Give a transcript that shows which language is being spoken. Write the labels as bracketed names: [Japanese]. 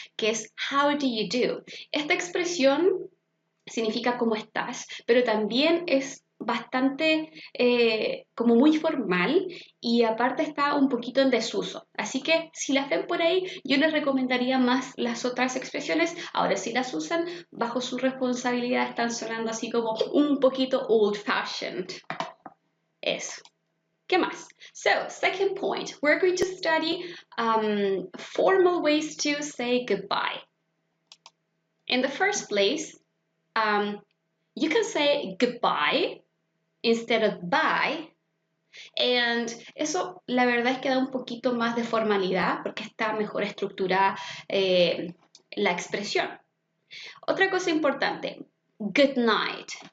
[Spanish] Que es [English] how do you do. [Spanish] Esta expresión significa cómo estás, pero también es bastante como muy formal y aparte está un poquito en desuso. Así que si las ven por ahí, yo les recomendaría más las otras expresiones. Ahora si las usan bajo su responsabilidad están sonando así como un poquito [English] old fashioned. [Spanish] Eso. ¿Qué más? [English] So, second point, we're going to study formal ways to say goodbye. In the first place, you can say goodbye instead of bye, and [Spanish] eso la verdad es que da un poquito más de formalidad porque está mejor estructurada la expresión. Otra cosa importante, [English] good night.